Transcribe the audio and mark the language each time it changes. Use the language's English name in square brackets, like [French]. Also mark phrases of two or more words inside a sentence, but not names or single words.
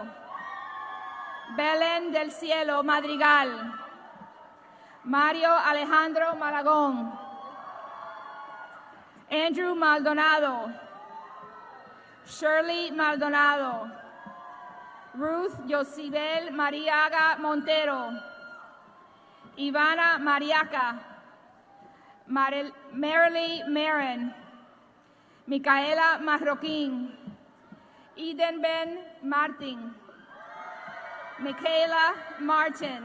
[Spanish] Belén del Cielo Madrigal. Mario Alejandro Malagón. Andrew Maldonado. Shirley Maldonado. Ruth Yosibel Mariaga Montero. Ivana Mariaca. Marilee Marin. Micaela Marroquín. Eden Ben Martin. Michaela Martin.